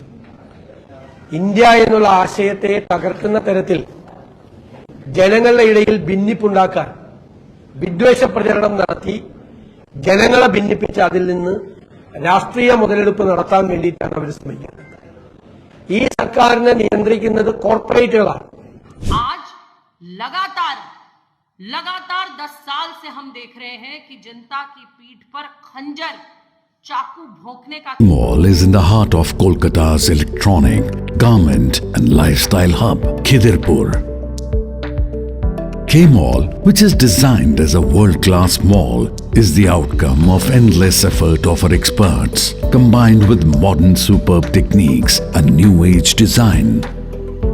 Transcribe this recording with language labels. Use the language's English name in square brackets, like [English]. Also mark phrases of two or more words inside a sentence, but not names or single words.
[Malayalam] ഇന്ത്യ എന്നുള്ള ആശയത്തെ തകർക്കുന്ന തരത്തിൽ ജനങ്ങളുടെ ഇടയിൽ ഭിന്നിപ്പുണ്ടാക്കാൻ വിദ്വേഷ പ്രചരണം നടത്തി ജനങ്ങളെ ഭിന്നിപ്പിച്ച് അതിൽ നിന്ന് രാഷ്ട്രീയ മുതലെടുപ്പ് നടത്താൻ വേണ്ടിയിട്ടാണ് അവർ ശ്രമിക്കുന്നത്. ഈ സർക്കാരിനെ നിയന്ത്രിക്കുന്നത് കോർപ്പറേറ്റുകളാണ്. [Hindi] आज लगातार 10 साल से हम देख रहे हैं कि जनता की पीठ पर खंजर चाकू भोंकने का [English] Mall is in the heart of Kolkata's electronic, garment and lifestyle hub, Khidirpur. K-Mall, which is designed as a world-class mall, is the outcome of endless effort of our experts, combined with modern superb techniques and new age design.